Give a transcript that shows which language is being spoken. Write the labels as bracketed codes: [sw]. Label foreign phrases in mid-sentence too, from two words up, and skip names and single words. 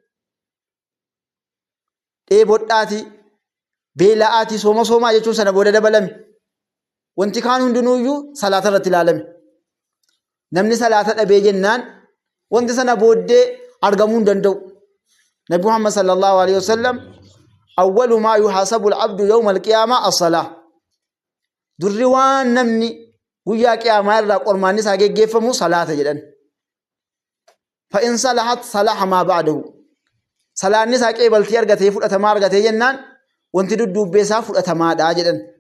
[om] Dheebodhaati, beela'aati, soomaa jechuun sana booda dabalame. Wanti kaan hundinuu iyyuu salaata irratti ilaalame. Namni salaata dhabee jennaan wanti sana booddee argamuu hin danda'u. [ar] Nabi Muhammad صلى الله عليه وسلم أول ما يحاسب العبد يوم القيامة الصلاة. [om] Durri waan namni guyyaa qiyaamaa irraa qormaanni isaa geggeeffamu salaata jedhan. [ar] فإن صلحت صلح ما بعده. [om] Salaanni isaa qeebaltii argatee fudhatamaa argatee jennaan wanti dudduubbee isaa fudhatamaadha jedhan.